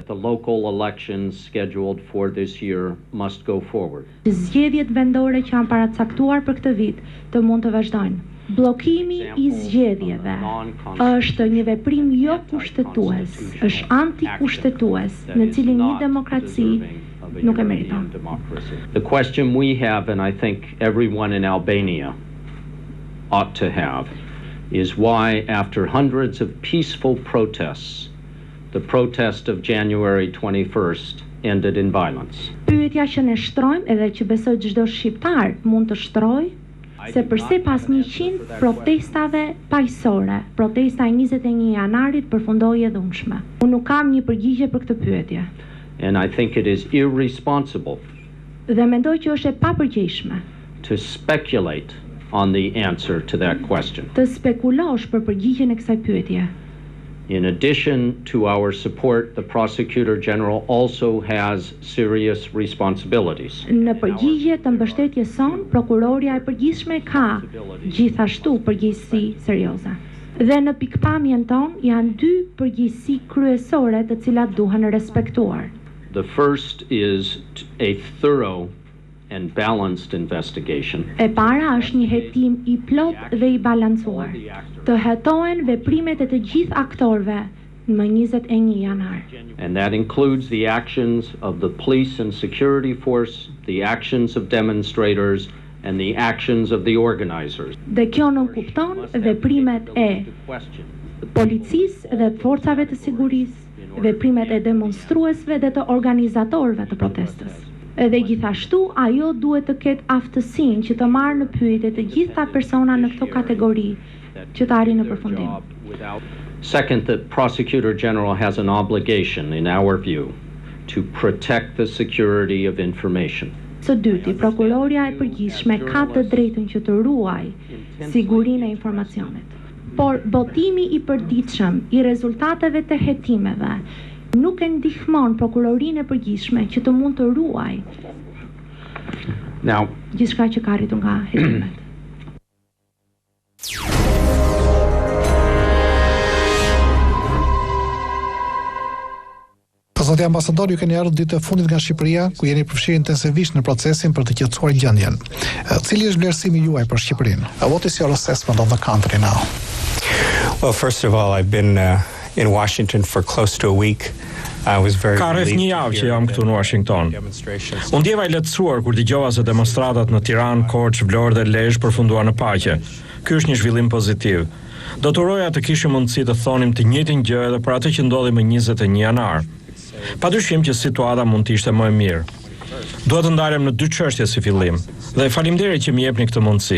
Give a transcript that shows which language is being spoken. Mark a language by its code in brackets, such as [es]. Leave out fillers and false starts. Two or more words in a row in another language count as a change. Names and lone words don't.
[sq] Zgjedhjet vendore që janë paracaktuar për këtë vit të mund të vazhdojnë. Bllokimi i zgjedhjeve është një veprim jo kushtetues, është antikushtetues, në cilin një demokraci nuk e meriton. [en] The question we have, and I think everyone in Albania ought to have, is why after hundreds of peaceful protests, the protest of January 21st ended in violence. [sq] Pyetja që ne shtrojmë edhe që besoj çdo shqiptar mund të shtrojë, se përse pas 100 protestave paqësore, protesta e 21 janarit përfundoi e dhunshme. Unë nuk kam një përgjigje për këtë pyetje. [en] And I think it is irresponsible [sq] Dhe mendoj që është e papërgjegjshme [en] to speculate on the answer to that question. [sq] të spekulosh për përgjigjen e kësaj pyetje. [en] In addition to our support, the Prosecutor General also has serious responsibilities. [sq] Në përgjigje të mbështetjes son, prokuroria e përgjithshme ka gjithashtu përgjegjësi serioze. Dhe në pikpamjen ton janë dy përgjegjësi kryesore të cilat duhen respektuar. [en] The first is a thorough and balanced investigation. [sq] E para është një hetim i plot dhe i balancuar. Të hetohen veprimet e të gjithë aktorëve më 21 janar. [en] And that includes the actions of the police and security force, the actions of demonstrators, and the actions of the organizers. [sq] Dhe kjo nuk kupton veprimet e policisë dhe forcave të sigurisë, veprimet e demonstruesve dhe të organizatorëve të protestës. Edhe gjithashtu ajo duhet të ketë aftësinë që të marrë në pyetje të gjitha persona në këtë kategori që të arrijë në përfundim. [en] Second, the Prosecutor General has an obligation, in our view, to protect the security of information. [sq] Së dyti, prokuroria e përgjithshme ka të drejtën që të ruaj sigurinë e informacionit. Por botimi i përditshëm i rezultateve të hetimeve nuk e ndihmon prokurorinë e përgjithshme që të mund të ruaj gjithçka që ka arritur nga hetimet. Zoti ambasador, ju keni ardhur ditë e fundit nga Shqipëria, ku jeni përfshirë intensivisht në procesin për të qetësuar gjendjen. Cili është vlerësimi juaj për Shqipërinë? [en] What is your assessment of the country now? Well, first of all, I've been in Washington for close to a week. I was very [sq] Ka rreth një javë që jam këtu në Washington. Unë ndjeva i lehtësuar kur dëgjova se demonstratat në Tiranë, Korçë, Vlorë dhe Lezhë përfunduan në paqe. Ky është një zhvillim pozitiv. Do të uroja të kishim mundësi të thonim të njëjtin gjë edhe për atë që ndodhi më 21 janar. Padyshim që situata mund të ishte më e mirë. Duhet të ndalem në dy çështje si fillim, dhe faleminderit që më jepni këtë mundësi.